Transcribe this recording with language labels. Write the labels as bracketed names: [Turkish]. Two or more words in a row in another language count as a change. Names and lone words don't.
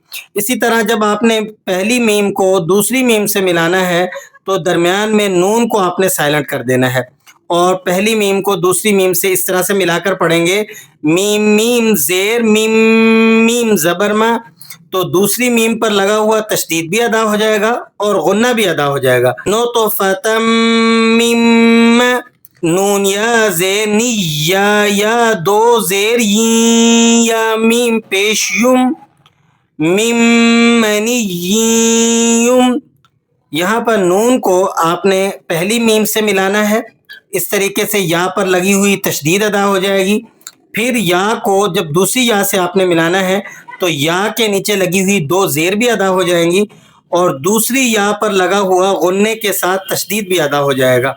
[Urdu] اسی طرح جب آپ نے پہلی میم کو دوسری میم سے ملانا ہے تو درمیان میں نون کو آپ نے سائلنٹ کر دینا ہے اور پہلی میم کو دوسری میم سے اس طرح سے ملا کر پڑھیں گے، میم میم زیر میم، میم زبر ما، تو دوسری میم پر لگا ہوا تشدید بھی ادا ہو جائے گا اور غنہ بھی ادا ہو جائے گا۔ نطفتم میم، نون یا زیر نی، یا دو زیر ین، یا میم پیش یم، میم منی یم۔ یہاں پر نون کو آپ نے پہلی میم سے ملانا ہے، اس طریقے سے یا پر لگی ہوئی تشدید ادا ہو جائے گی۔ پھر یا کو جب دوسری یا سے آپ نے ملانا ہے تو یا کے نیچے لگی ہوئی دو زیر بھی ادا ہو جائیں گی اور دوسری یا پر لگا ہوا غنے کے ساتھ تشدید بھی ادا ہو جائے گا۔